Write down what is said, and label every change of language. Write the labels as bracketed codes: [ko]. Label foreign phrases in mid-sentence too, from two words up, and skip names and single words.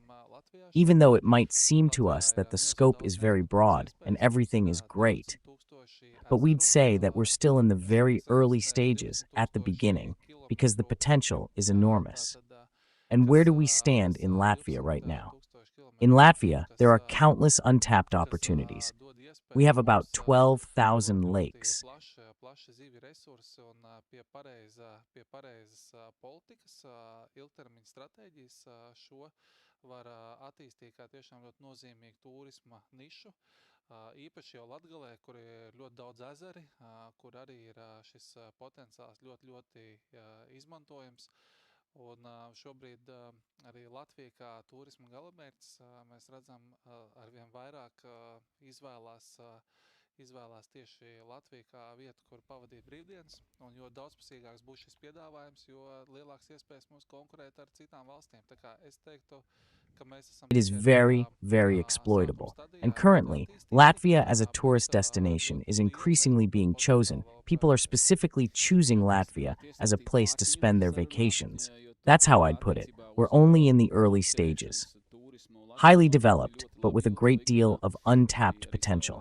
[en] Even though it might seem to us that the scope is very broad and everything is great, but we'd say that we're still in the very early stages, at the beginning, because the potential is enormous. And where do we stand in Latvia right now? In Latvia, there are countless untapped opportunities. We have about 12,000 lakes. [lv] Var attīstīt kā tiešām ļoti nozīmīgu turisma nišu, īpaši jau Latgalē, kur ir ļoti daudz ezeri, kur arī ir šis potenciāls ļoti izmantojams. Un šobrīd arī Latvija kā turisma galamērķis, mēs redzam, arvien vairāk izvēlās tieši Latviju kā vietu, kur pavadīt brīvdienas, un jo daudzpusīgāks būs šis piedāvājums, jo lielāks iespējas mums konkurēt ar citām valstīm. Tā kā es teiktu, ka mēs esam... [en] It is very, very exploitable. And currently, Latvia as a tourist destination is increasingly being chosen. People are specifically choosing Latvia as a place to spend their vacations. That's how I'd put it. We're only in the early stages. Highly developed, but with a great deal of untapped potential.